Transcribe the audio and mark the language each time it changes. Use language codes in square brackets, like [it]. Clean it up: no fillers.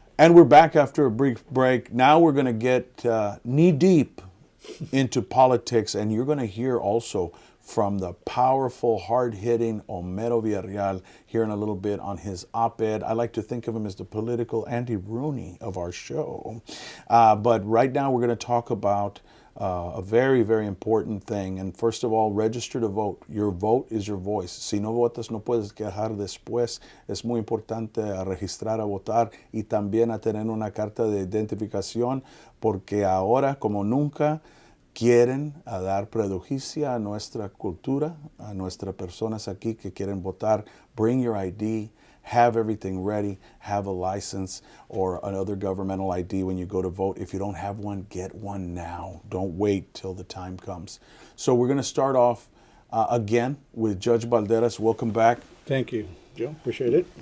[en] And we're back after a brief break. Now we're going to get knee deep into politics, and you're going to hear also from the powerful, hard-hitting Homero Villarreal here in a little bit on his op-ed. I like to think of him as the political Andy Rooney of our show. But right now we're going to talk about a very, very important thing. And first of all, register to vote. Your vote is your voice. [es] Si no votas, no puedes quejar después. Es muy importante registrar a votar y también a tener una carta de identificación, porque ahora, como nunca, quieren dar prejuicio a nuestra cultura, a nuestras personas aquí que quieren votar. [en] Bring your ID. Have everything ready, have a license or another governmental ID when you go to vote. If you don't have one, get one now. Don't wait till the time comes. So we're going to start off again with Judge Balderas. Welcome back. Thank you, Joe. Appreciate it.